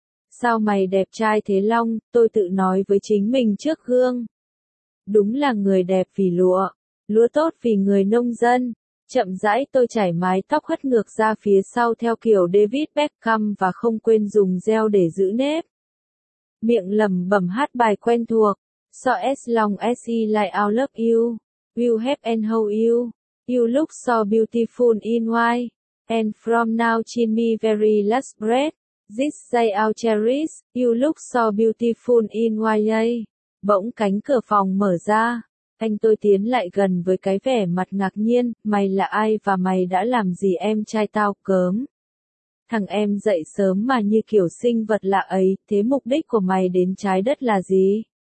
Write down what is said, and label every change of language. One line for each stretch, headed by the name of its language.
Vietnamese: Sao mày đẹp trai thế Long, tôi tự nói với chính mình trước gương. Đúng là người đẹp vì lụa, lúa tốt vì người nông dân. Chậm rãi tôi chải mái tóc hất ngược ra phía sau theo kiểu David Beckham và không quên dùng gel để giữ nếp. Miệng lẩm bẩm hát bài quen thuộc,
English: so as long as I like I love you, we'll have and hold you, you look so beautiful in white, and from now chin me very last breath, this day I'll cherish, you look so beautiful in white.
Vietnamese: Bỗng cánh cửa phòng mở ra, anh tôi tiến lại gần với cái vẻ mặt ngạc nhiên, mày là ai và mày đã làm gì em trai tao cớm. Thằng em dậy sớm mà như kiểu sinh vật lạ ấy, thế mục đích của mày đến trái đất là gì?